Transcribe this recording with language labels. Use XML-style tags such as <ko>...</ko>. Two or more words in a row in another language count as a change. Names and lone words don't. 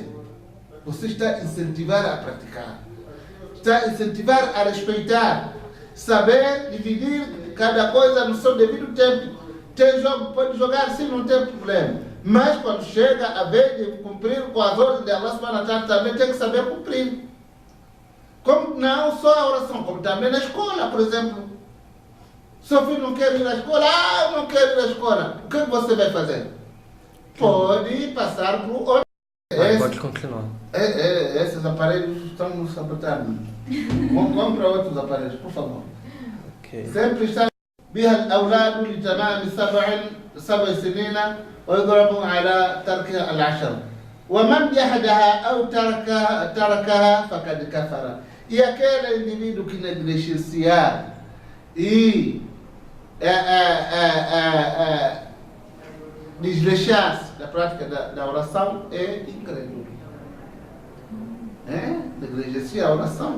<pt>Você está a incentivar a praticar. Está a incentivar a respeitar. Saber dividir cada coisa no seu devido tempo. Tem jogo, pode jogar sim, não tem problema. Mas quando chega a vez de cumprir com as ordens de</pt> <ar>الله سبحانه وتعالى,</ar> <pt>também tem que saber cumprir. Como não só a oração, como também na escola, por exemplo. Seu filho não quer ir à escola? Ah, eu não quero ir à escola. O que você vai fazer? Pode passar para o outro. Pode continuar. Esses aparelhos estão nos sabotando. Vamos para outros aparelhos, por favor. Okay. sempre está</pt> <ar>بها الأولاد لتمام 7 سنين ويضرب على ترك العشر ومن جحدها أو تركها فقد كفر.</ar> <pt>E aquele indivíduo que negligenciar e desleixar-se da prática da oração é incrédulo. Negligenciar a oração.</pt>